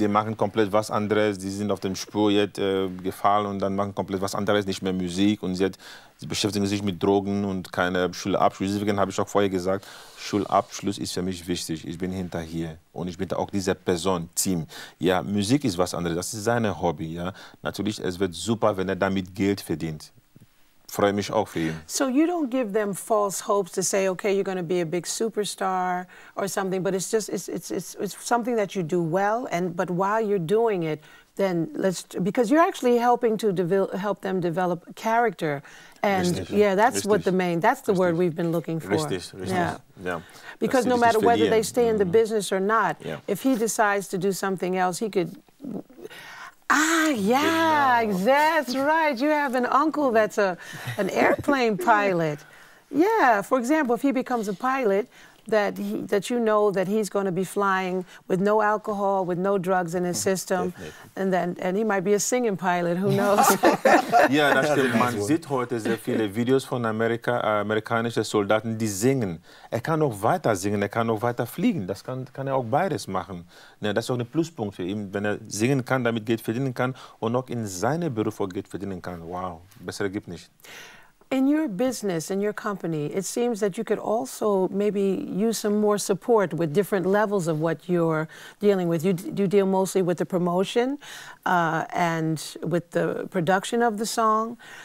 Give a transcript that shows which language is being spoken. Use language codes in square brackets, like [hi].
[de] die machen komplett was anderes, die sind auf dem Spur jetzt gefallen und dann machen komplett was anderes, nicht mehr Musik und sie beschäftigen sich mit Drogen und keine Schulabschluss. Deswegen habe ich auch vorher gesagt, Schulabschluss ist für mich wichtig. Ich bin hinterher und ich bin auch diese Person, Team. Ja, Musik ist was anderes, das ist sein Hobby. Ja. Natürlich, es wird super, wenn er damit Geld verdient. Freue mich auch für ihn. [en] So you don't give them false hopes to say, okay, you're going to be a big superstar or something, but it's just it's something that you do well, but while you're doing it, then because you're actually helping to help them develop character, and [de] Richtig. [en] Yeah, that's [de] Richtig. [en] what that's the word we've been looking for. [de] Richtig. [en] Yeah. [de] Ja. [en] Because no matter whether they stay in the business or not, yeah. If he decides to do something else, he could. Ah, yeah, that's right. You have an uncle that's an airplane pilot. Yeah, for example, if he becomes a pilot, that you know that he's going to be flying with no alcohol, with no drugs in his system, and he might be a singing pilot, who knows? [de] Ja, das stimmt. Man sieht heute sehr viele Videos von amerikanischen Soldaten, die singen. Er kann auch weiter singen, er kann auch weiter fliegen. Das kann er auch beides machen. Ja, das ist auch ein Pluspunkt für ihn, wenn er singen kann, damit Geld verdienen kann und auch in seinem Beruf auch Geld verdienen kann. Wow, besser gibt nicht. [en] In your business, in your company, it seems that you could also maybe use some more support with different levels of what you're dealing with. You deal mostly with the promotion and with the production of the song.